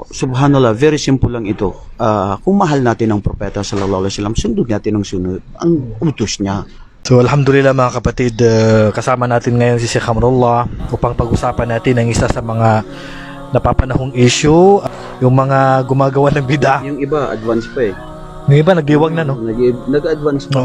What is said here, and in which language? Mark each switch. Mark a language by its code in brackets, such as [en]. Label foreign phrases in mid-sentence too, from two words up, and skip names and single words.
[tl] subhanallah, very simple lang ito. Kung mahal natin ang propeta [ar] صلى الله عليه وسلم, [tl] sundod natin ang sunod, ang utos niya. So alhamdulillah mga kapatid, kasama natin ngayon si Sheikh Amrullah upang pag-usapan natin ang isa sa mga napapanahong issue, yung mga gumagawa ng bid'ah. Yung iba, advance pa eh. Yung iba nagdiwang na, no? Nag-advance pa.